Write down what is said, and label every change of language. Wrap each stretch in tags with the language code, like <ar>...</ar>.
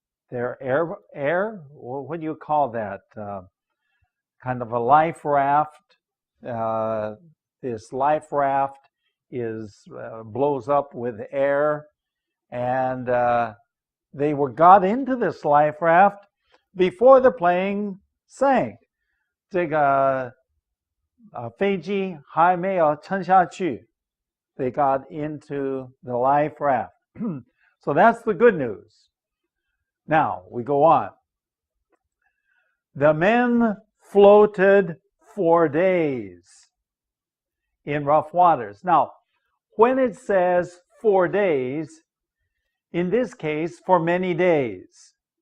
<en>They're air. What do you call that? Kind of a life raft. This life raft is blows up with air, and they got into this life raft before the plane sank.</en> <zh>这个飞机还没有沉下去.</zh> <en>They got into the life raft. So that's the good news. Now we go on. The men floated for days in rough waters. Now, when it says 4 days, in this case, for many days.</en>